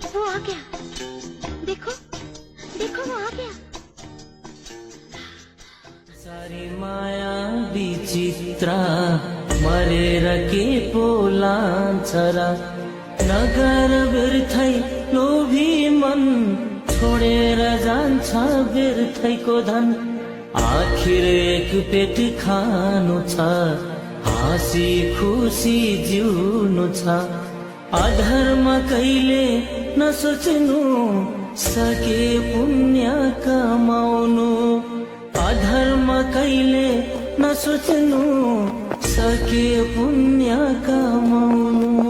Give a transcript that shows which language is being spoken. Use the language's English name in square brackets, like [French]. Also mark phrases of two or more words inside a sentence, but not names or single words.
[Hindi] आ गया, देखो देखो वो आ गया। [Nepali] सारी माया विचित्रा मरेर के पोलान्छ र नगर व्यर्थै लोभी मन छोडेर जान्छ व्यर्थैको धन आखिर एक पेट खानु छ हाँसी खुसी जिउनु छ अधर्म कहिले नसोच्नु सके पुण्य कमाउनु अधर्म कहिले नसोच्नु सके पुण्य कमाउनु